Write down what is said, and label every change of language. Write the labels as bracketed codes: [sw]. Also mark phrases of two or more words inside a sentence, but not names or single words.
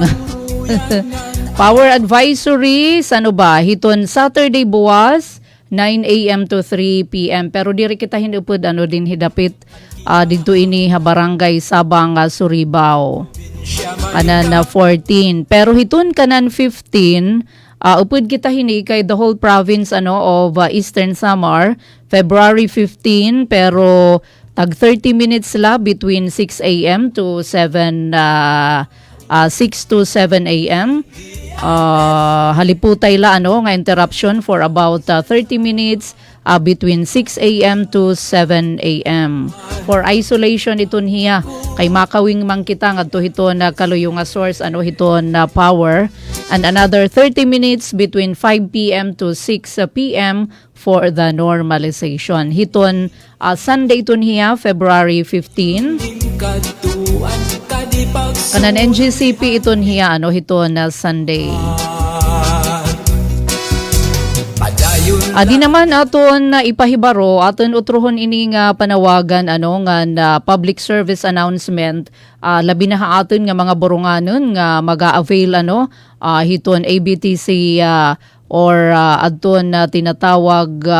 [en] Power advisory [war] hiton Saturday buwas 9 a.m. [en] to 3 p.m. [war] Pero diri kita hinupod din hidapit dito ini barangay Sabang Suribao. Kanan 14. Pero hiton kanan 15 upod kita hini kay [en] the whole province of Eastern Samar [war] February 15 pero tag 30 minutes la [en] between 6 a.m. to 6 to 7 a.m. [war] Haliputay la nga [en] interruption for about 30 minutes between 6 a.m. to 7 a.m. For isolation [war] iton hiya kay makawing man kita ngadto hiton kaluyong nga source hiton power [en] and another 30 minutes between 5 p.m. to 6 p.m. for the normalization. [war] Hiton Sunday iton hiya February 15. Kanan NGCP iton hiya hiton Sunday. Adi naman aton ipahibaro aton utrohon ini nga panawagan nga [en] public service announcement [war] labi na aton nga mga boronganon nga maga-avail hiton ABTC or aton tinatawag